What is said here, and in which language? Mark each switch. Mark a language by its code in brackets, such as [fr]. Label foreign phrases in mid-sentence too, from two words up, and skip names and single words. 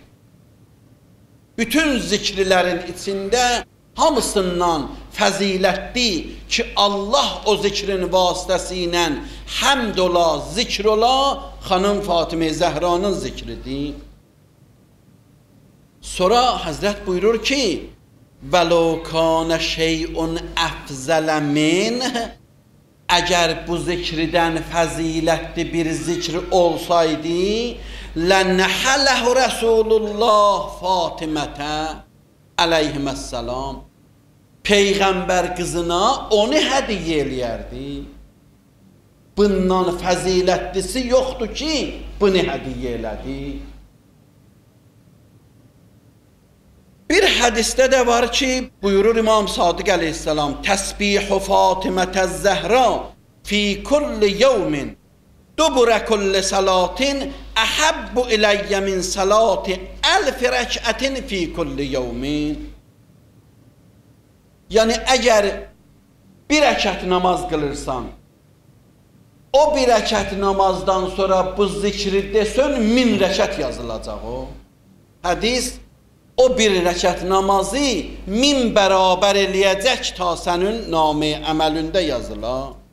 [az] Bütün zikrilərin içində hamısından fəzilətli ki, Allah o zikrin vasitəsilə həmd ola, zikr ola, xanım Fatimə-i Zəhranın zikridir. Sonra Həzrət buyurur ki, [ar] وَلَوْ كَانَ شَيْءٌ أَفْزَلَ مِنْهِ. [az] Əgər bu zikridən fəzilətli bir zikri olsaydı, [ar] لَنَحَلَهُ رَسُولُ اللّٰهِ فَاطِمَةَ aleyhisselam. [az] Peyğəmbər qızına onu hədiyyə eləyərdi. Bundan fəzilətlisi yoxdur ki, bunu hədiyyə elədi. Bir hədisdə də var ki, buyurur İmam Sadiq əleyhissalam, [ar] تسبيح فاطمة الزهراء في كل يوم دبر كل صلاة أحب إلي من صلاة ألف ركعة في كل يوم. [az] Yəni, əgər bir rəkət namaz qılırsan, o bir rəkət namazdan sonra bu zikri desən, 1000 rəkət yazılacaq o. Hədis, o bir rəkət namazı 1000 bərabər eləyəcək ta sənin namə əməlində yazılar.